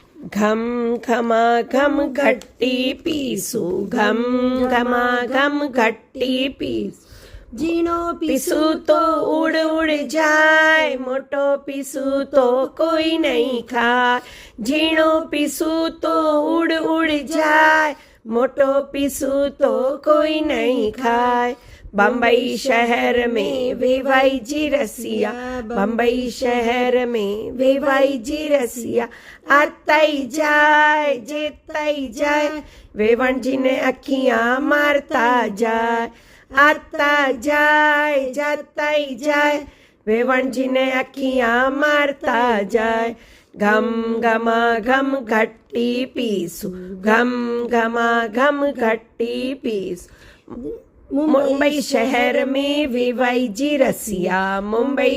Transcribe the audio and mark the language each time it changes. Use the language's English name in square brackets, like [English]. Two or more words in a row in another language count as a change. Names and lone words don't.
[Hindi] घम घमा घम घट्टी पीसू घम घमा घम घट्टी पीसू [Gujarati] ઝીણો પીસું તો ઉડ ઉડ જાય મોટો પીસું તો કોઈ નહીં ખાય ઝીણો પીસું તો ઉડ ઉડ જાય મોટો પીસું તો કોઈ નહીં ખાય [Hindi] बम्बई शहर में वेवाई जी रसिया बम्बई शहर में वेवाई जी रसिया आताई जाए जेताई जाए वेवण जी ने अखियां मारता जाए आता जाए जाताई जाए वेवण जी ने अखियां मारता जाए घम घमा घम घट्टी पीसू घम घमा घम घट्टी पीसू मुंबई शहर में वेवाई जी रसिया मुंबई